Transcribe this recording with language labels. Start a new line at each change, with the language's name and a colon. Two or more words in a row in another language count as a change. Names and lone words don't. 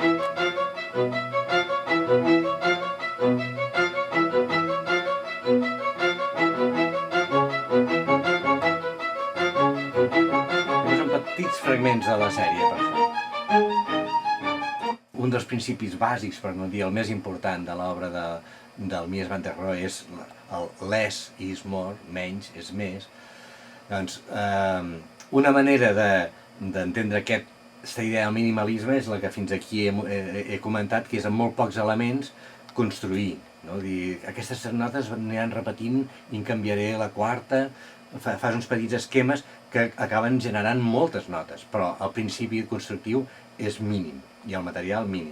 Catalan: Són petits fragments de la sèrie, per això. Un dels principis bàsics, per no dir el més important de l'obra del Mies van der Rohe és el
English: less is more,
Catalan: menys és més. Doncs una manera d'entendre aquesta idea del minimalisme és la que fins aquí he comentat, que és amb molt pocs elements construir. No? Dir, aquestes notes aniran repetint i en canviaré la quarta, fas uns petits esquemes que acaben generant moltes notes, però el principi constructiu és mínim i el material mínim.